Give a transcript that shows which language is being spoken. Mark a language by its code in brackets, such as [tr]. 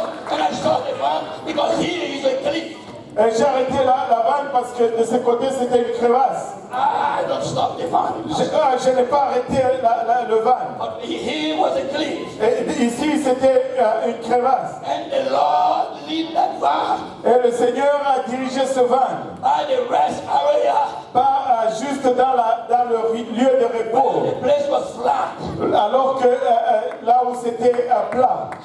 [en] And I saw the van because here is a cliff. [fr] Et j'ai arrêté la vanne parce que de ce côté c'était une crevasse. [en] I don't stop the van. [fr] Je n'ai pas arrêté le van. [en] But here was a cliff. [fr] Et ici c'était une crevasse. [en] And the Lord lead that van [fr] Et le Seigneur a dirigé ce van [en] by the rest area. [fr] pas juste dans le lieu de repos, [en] The place was flat. [fr] alors que là où c'était plat.